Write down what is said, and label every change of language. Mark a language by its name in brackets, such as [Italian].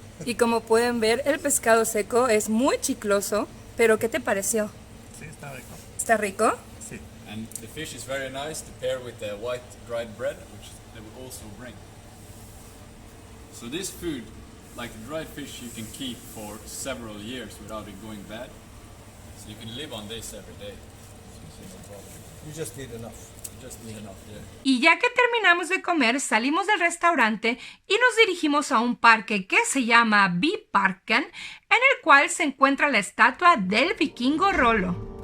[Spanish] Y como pueden ver, el pescado seco es muy chicloso, pero ¿qué te pareció? Sí, está rico. ¿Está rico? Sí. [English] And the fish is very nice to pair with the white dried bread, which they will also bring. So this food, like the dried fish, you can keep for several years without it going bad. So you can live on this every day. So no problem. You just need enough. You just need enough, yeah. [Spanish] Y ya que terminamos de comer, salimos del restaurante y nos dirigimos a un parque que se llama Byparken, en el cual se encuentra la estatua del vikingo Rollo.